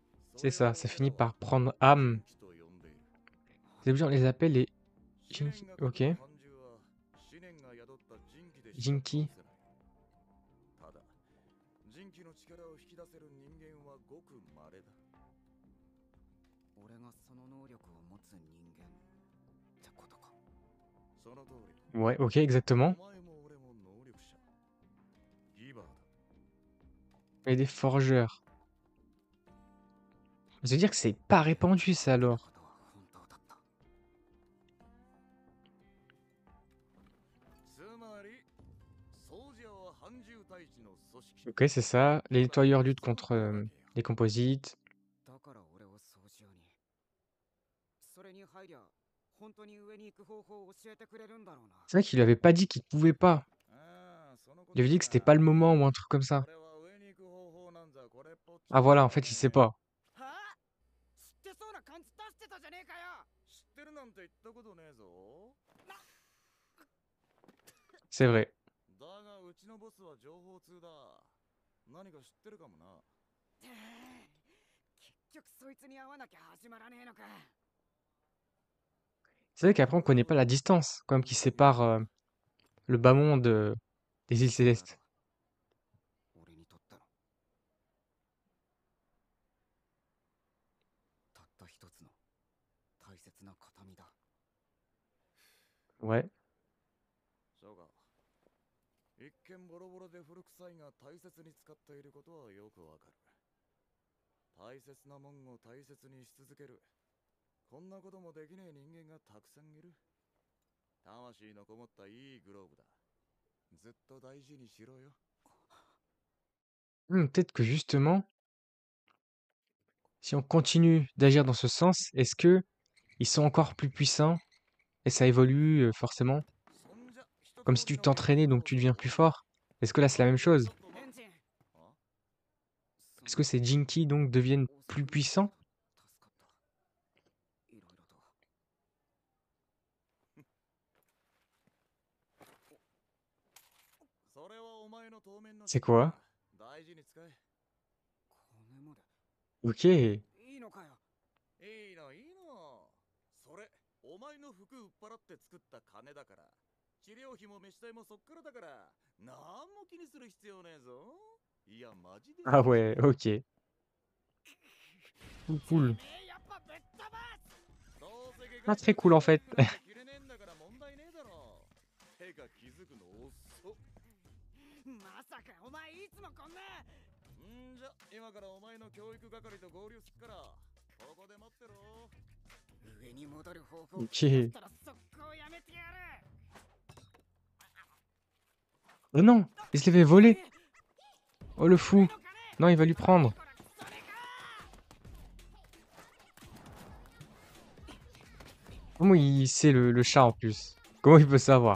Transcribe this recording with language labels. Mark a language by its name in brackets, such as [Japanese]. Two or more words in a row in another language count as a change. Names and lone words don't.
[French] C'est ça, ça finit par prendre âme. Les objets, on les appelle les Jinki. Ok. Jinki. [Japanese] ただ人気の力を引き出せる人間はごく稀だ。俺がその能力を持つ人間ってことか。その通り。 [French] Ouais, ok, exactement. [Japanese] お前も俺も能力者。ギバーだ。 [French] Et des forgeurs. Ça veut dire que c'est pas répandu ça alors. [Japanese] ことは本当だった。つまり、ソージャーは半獣退治の組織。 [French] Ok, c'est ça. Les nettoyeurs luttent contre les composites. [Japanese] だから俺を掃除屋に。それに入りゃ本当に上に行く方法を教えてくれるんだろうな。 [French] C'est vrai qu'il lui avait pas dit qu'il pouvait pas. Il avait dit que c'était pas le moment ou un truc comme ça. Ah voilà, en fait, il sait pas. C'est vrai. [Japanese] だがうちのボスは情報通だ。何か知ってるかもな。結局そいつに会わなきゃ始まらねえのか。 [French] C'est vrai qu'après, on connaît pas la distance, comme qui sépare le bas monde des îles célestes. [Japanese] 俺にとったのたった一つの大切な形見だ。 [French] Ouais. [Japanese] そうか。一見ボロボロで古臭いが大切に使っていることはよくわかる。大切なもんを大切にし続ける。こんなこともできねえ人間がたくさんいる。魂のこもったいいグローブだ。ずっと大事にしろよ。 [French] Peut-être que justement, si on continue d'agir dans ce sens, est-ce que ils sont encore plus puissants et ça évolue forcément? Comme si tu t'entraînais, donc tu deviens plus fort. Est-ce que là, c'est la même chose? Est-ce que ces Jinki, donc, deviennent plus puissants? [Japanese] それはお前の当面の [French] C'est quoi? [Japanese] 大事に使え。金まで [French] Ok. [Japanese] いいのかよ。いいのいいの。それお前の服売っ払って作った金だから。治療費も飯代もそっからだから。なんも気にする必要ねえぞ。いやマジで。 [French] Ah ouais, ok. Cool. Ah, très cool en fait. [Japanese] まさかお前いつもこんな。んじゃ今からお前の教育係と合流すっからここで待ってろ。上に戻る方法 [French] Ok. [Japanese] だったら速攻やめてやる。 [French] Oh non, il se l'avait volé. Oh le fou. Non, il va lui prendre. Comment il sait le chat en plus? Comment il peut savoir?